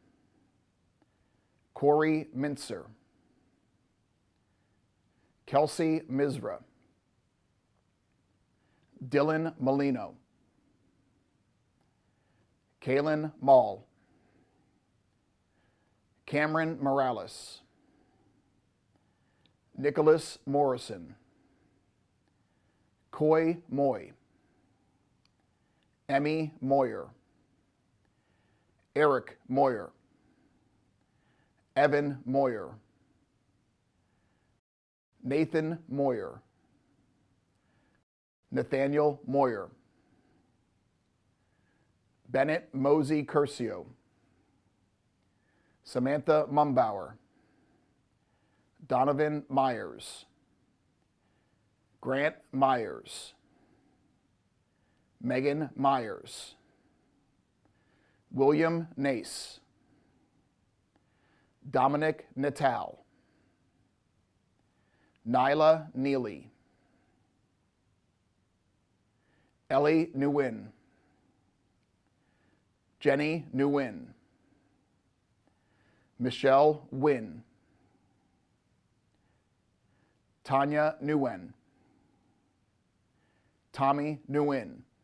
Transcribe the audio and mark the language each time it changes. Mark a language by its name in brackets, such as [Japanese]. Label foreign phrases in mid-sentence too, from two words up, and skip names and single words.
[English] Corey Mincer, Kelsey Misra, Dylan Molino, Kaylin Mall, Cameron Morales, Nicholas Morrison, Coy Moy, Emmy Moyer, Eric Moyer, Evan Moyer, Nathan Moyer, Nathaniel Moyer, Bennett Mosey Curcio, Samantha Mumbauer, Donovan Myers, Grant Myers, Megan Myers, William Nace, Dominic Natal, Nyla Neely, Ellie Nguyen, Jenny Nguyen, Michelle Wynn, Tanya Nguyen, Tommy Nguyen,